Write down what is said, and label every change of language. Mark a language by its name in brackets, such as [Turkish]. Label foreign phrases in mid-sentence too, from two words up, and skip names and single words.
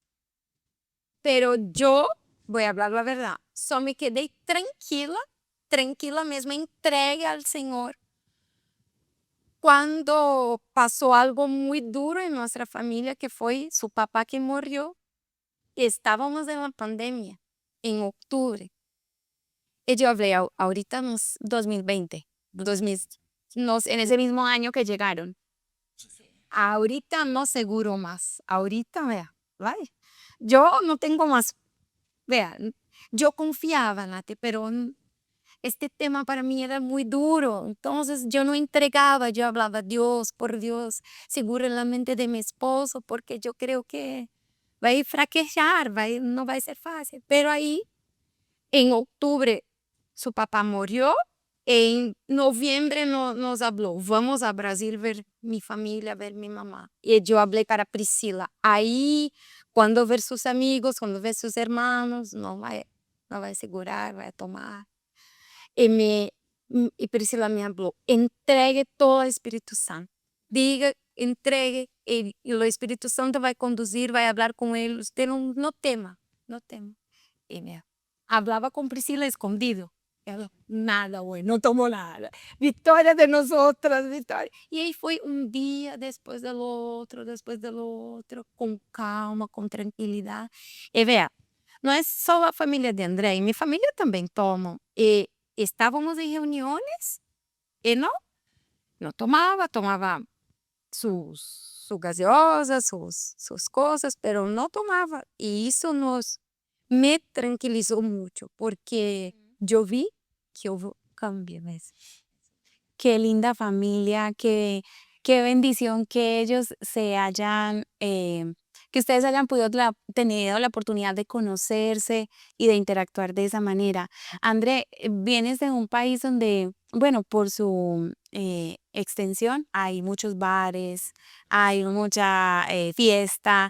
[Portuguese] Pero eu, vou falar a verdade, só me quedei tranquila, tranquila mesmo, entregue ao Senhor. Quando passou algo muito duro em nossa família, que foi seu papá que morreu, estávamos na pandemia, em outubro. E eu falei, [Spanish] ahorita nos 2020, 2000, En ese mismo año que llegaron. ahorita no seguro más, ahorita, vea, [Portuguese] vai. Eu não tenho mais, vea, eu confiava, Nath, [Spanish] pero este tema para mí era muy duro, entonces yo no entregaba, yo hablaba, Dios, por Dios, segura la mente de mi esposo, porque yo creo que va a fraquejar, no va a ser fácil. Pero ahí, en octubre, su papá murió, en noviembre nos habló, vamos a Brasil ver mi familia, ver mi mamá. Y yo hablé para Priscila, ahí, cuando ver sus amigos, cuando ver sus hermanos, no va a segurar, va a tomar. [Portuguese] E Priscila me falou, entregue todo ao Espírito Santo. Diga, entregue, e o Espírito Santo vai conduzir, vai falar com ele. Usted não tema, não tema. E me falava com Priscila escondido. Ela, nada, güey, não tomou nada. Vitória de nós outras, vitória. E aí foi um dia depois do outro, com calma, com tranquilidade. E vea, não é só a família de André, minha família também toma. E estávamos em reuniões e não tomava [Spanish] su gaseosa, [Portuguese] sus coisas, pero não tomava. E isso me tranquilizou muito, porque eu vi que houve cambio mesmo. [Spanish] Qué linda familia, qué bendición que ellos que ustedes hayan podido tenido la oportunidad de conocerse y de interactuar de esa manera. André, vienes de un país donde, bueno, por su extensión hay muchos bares, hay mucha fiesta.